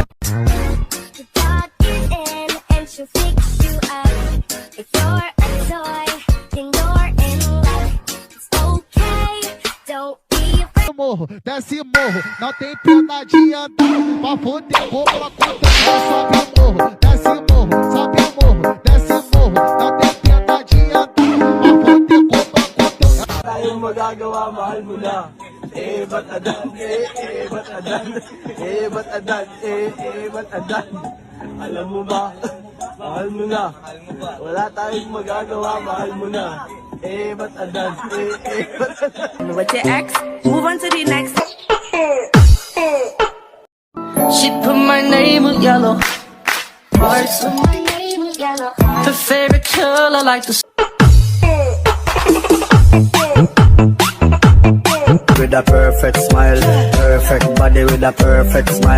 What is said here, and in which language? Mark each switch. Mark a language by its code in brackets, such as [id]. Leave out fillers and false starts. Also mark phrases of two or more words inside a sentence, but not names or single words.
[en] Plug it in and she'll fix you up. If you're a toy, then you're in luck. It's okay, don't be afraid. [pt] Morro, desce morro, não tem pena de andar. Pra foder, vou pra conta, sobe o morro, desce morro, sobe o morro, desce morro, não tem pena de andar. Pra foder, vou pra conta. [tl] Tayong magagawa, mahal mo na. Ba't adan, ba't adan, ba't adan, ba't adan. Alam mo ba, mahal mo na. Wala tayong magagawa, mahal mo na. Ba't adan, ba't adan. [en] With your ex, move on to the next. She put my name in yellow hearts. My name is yellow. Her favorite color like the With a perfect smile, perfect body with a perfect smile.